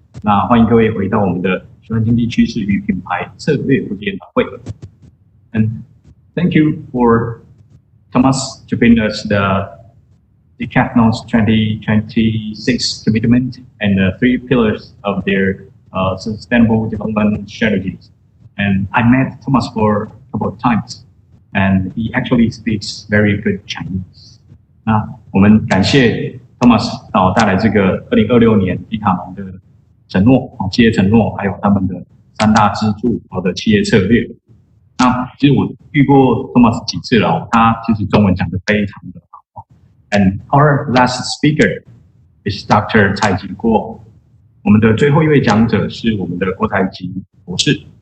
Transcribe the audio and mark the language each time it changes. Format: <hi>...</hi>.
<zh>那欢迎各位回到我们的循环经济趋势与品牌策略研讨会。</zh> <en>And thank you for Thomas to bring us the Decathlon's 2026 commitment and the three pillars of their sustainable development strategies. And I met Thomas for a couple of times. And he actually speaks very good Chinese.</en> <zh>那我们感谢 Thomas 带来这个2026年迪卡侬的承诺，企业承诺，还有他们的3大支柱的企业策略。那其实我遇过 Thomas 几次了，他其实中文讲得非常的好。</zh> <en>And our last speaker is Dr.</en> <zh>蔡吉郭。我们的最后一位讲者是我们的郭台吉博士。</zh>